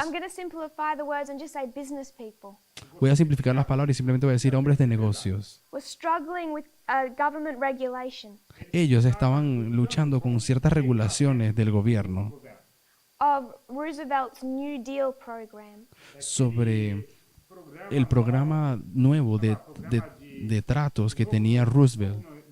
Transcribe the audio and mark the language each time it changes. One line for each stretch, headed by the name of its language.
English: I'm going to simplify the words and just say business people,
Spanish: voy a simplificar las palabras y simplemente voy a decir hombres de negocios.
English: were struggling with government regulation
Spanish: Ellos estaban luchando con ciertas regulaciones del gobierno
English: of Roosevelt's New Deal program.
Spanish: sobre el programa nuevo de tratos que tenía Roosevelt.